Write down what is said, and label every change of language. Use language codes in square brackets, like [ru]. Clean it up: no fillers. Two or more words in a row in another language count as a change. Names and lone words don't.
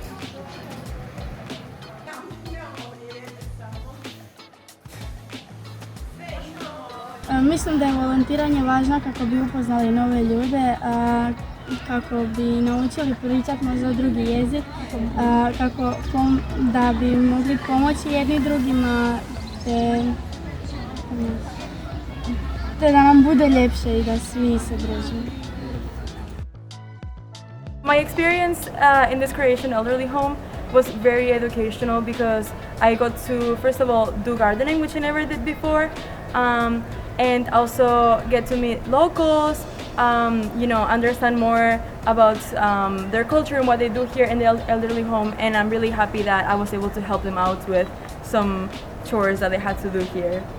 [hr] Mislim da je volontiranje važno kako bi upoznali nove ljude, kako bi naučili pričati možda drugi jezik, da bi mogli pomoći jedni drugima, te da nam bude ljepše i da svi se družimo. [en] My experience in this Croatian elderly home was very educational because I got to, first of all, do gardening, which I never did before, and also get to meet locals, understand more about their culture and what they do here in the elderly home, and I'm really happy that I was able to help them out with some chores that they had to do here.